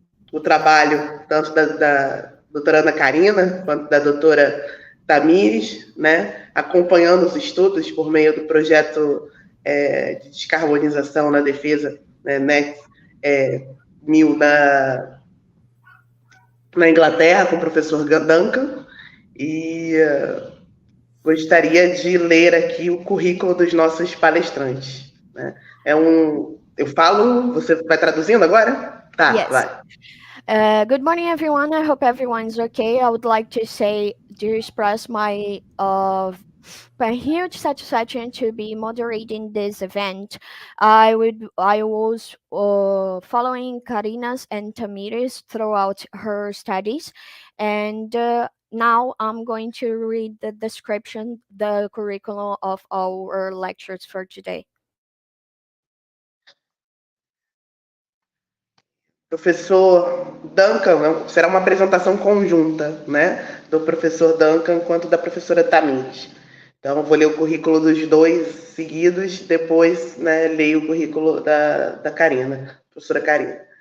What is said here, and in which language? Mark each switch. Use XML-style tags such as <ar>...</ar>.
<pt>o trabalho tanto da doutora Ana Karina quanto da doutora Tamires, né, acompanhando os estudos por meio do projeto de descarbonização na defesa, né, Meio na Inglaterra, com o professor Duncan, e gostaria de ler aqui o currículo dos nossos palestrantes. Né? Eu falo, você vai traduzindo agora? Tá,</pt> <en>yes.</en> <pt>Vai.</pt> <en>Good morning, everyone. I hope everyone's okay. I would like to express my huge satisfaction to be moderating this event. I was following Karina's and Tamires throughout her studies, and now I'm going to read the curriculum of our lectures for today.</en> <pt>Professor Duncan, será uma apresentação conjunta, né, do professor Duncan quanto da professora Tamires. Então, eu vou ler o currículo dos dois seguidos, depois, né, leio o currículo da Karina, professora Karina.</pt>